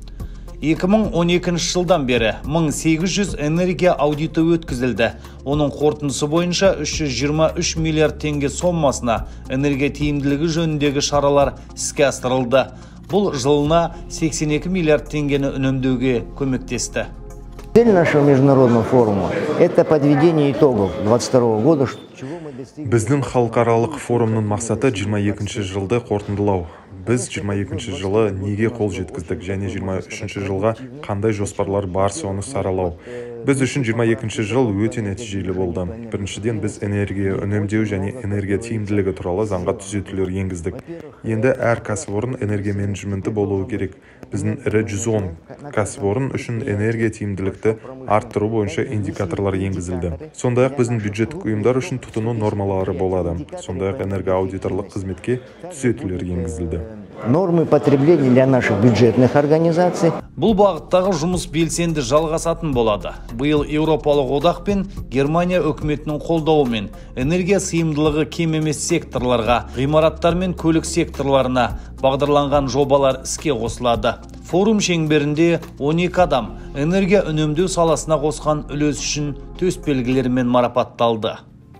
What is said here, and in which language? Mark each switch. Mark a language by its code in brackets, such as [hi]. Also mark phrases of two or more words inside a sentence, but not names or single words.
[kk] 2012 жылдан бері 1800 энергия аудиты өткізілді. Оның қорытындысы бойынша 323 миллиард теңге сомасына энергия тиімділігі жөніндегі шаралар іске асырылды. Бұл жылына 82 миллиард теңгені үнемдеуге көмектесті. [ru] Цель нашего международного форума – это подведение итогов 2022 года. [kk] Біздің халықаралық форумның мақсаты 22 жылды қорытындылау. Біз 22 жылы неге қол жеткіздік және 23 жылға қандай жоспарлар бар соны саралау. Біз үшін 22 жыл өте нәтижелі болды. Біріншіден біз энергия үнемдеу және энергия тиімділігі туралы заңға түзетулер енгіздік. Енді әр кәсіпорын энергия менеджменті болуы керек. Біздің ірі 110 кәсіпорын үшін энергия тиімділікті арттыру бойынша индикаторлар енгізілді. Сондай-ақ біздің бюджеттік ұйымдар үшін тұтыну нормалары болады. Сондай-ақ энергоаудиторлық қызметке түзетулер енгізілді. [ru] Нормы потребления для наших бюджетных организаций. [kk] Бұл бағыттағы жұмыс белсенді жалғасатын болады. Биыл Еуропалық одақ пен Германия үкіметінің қолдауымен энергия сыйымдылығы кем емес секторларға, ғимараттар мен көлік секторларына бағдарланған жобалар іске қосылады. Форум шеңберінде 12 адам энергия үнемдеу саласына қосқан үлес үшін төсбелгілермен марапатталды.